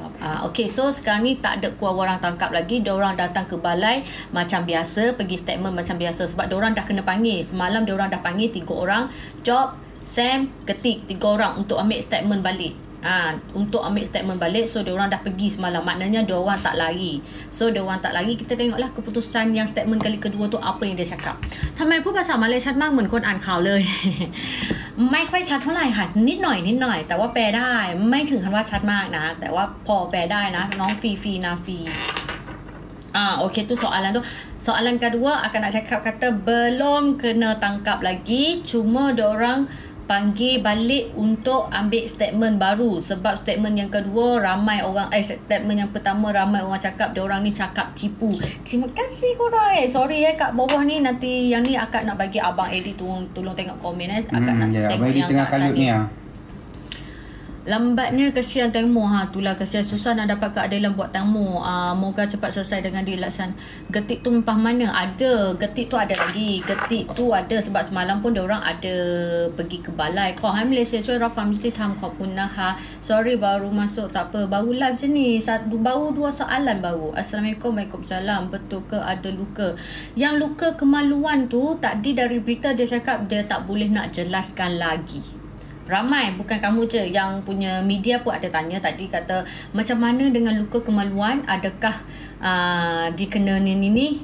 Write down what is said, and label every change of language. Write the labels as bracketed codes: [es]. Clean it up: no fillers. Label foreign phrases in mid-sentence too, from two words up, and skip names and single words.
[ms] Okey, so sekarang ni tak ada keluar orang tangkap lagi. Diorang datang ke balai macam biasa, pergi statement macam biasa sebab diorang dah kena panggil. Semalam diorang dah panggil 3 orang, Job, Sam, Ketik, 3 orang untuk ambil statement balik. Untuk ambil statement balik. So diorang dah pergi semalam. Maknanya diorang tak lari. So diorang tak lari. Kita tengoklah keputusan yang statement kali kedua tu apa yang dia cakap. [th] ทำไมพูดภาษามาเลยชัดมากเหมือนคนอ่านข่าวเลย ไม่ค่อยชัดเท่าไหร่ค่ะนิดหน่อยแต่ว่าแปลได้ไม่ถึงขั้นว่าชัดมากนะแต่ว่าพอแปลได้นะน้องฟีนาฟี [ms] okey tu soalan tu. Soalan kedua akan nak cakap kata belum kena tangkap lagi, cuma diorang panggil balik untuk ambil statement baru sebab statement yang kedua ramai orang statement yang pertama ramai orang cakap diorang ni cakap tipu. Terima kasih korang. Sorry kat bawah ni nanti yang ni akak nak bagi abang Eddie tolong tengok komen akak nak tengok yang tengah kalut ni Lambatnya kesian Tengmo. Itulah kesian susah nak dapat keadilan buat Tengmo. Moga cepat selesai dengan dilaksan. Getik tu mempah mana? Ada. Getik tu ada lagi. Getik tu ada sebab semalam pun diorang ada pergi ke balai. Kau hai Malaysia [th] ช่วยรับความยุติธรรมขอบคุณนะคะ [ms] Sorry baru masuk tak apa. Baru live sini. Baru 2 soalan baru. Assalamualaikum. Waalaikumsalam. Betul ke ada luka? Yang luka kemaluan tu tadi dari berita dia cakap dia tak boleh nak jelaskan lagi. Ramai, bukan kamu je, yang punya media pun ada tanya tadi kata macam mana dengan luka kemaluan, adakah dikena ni.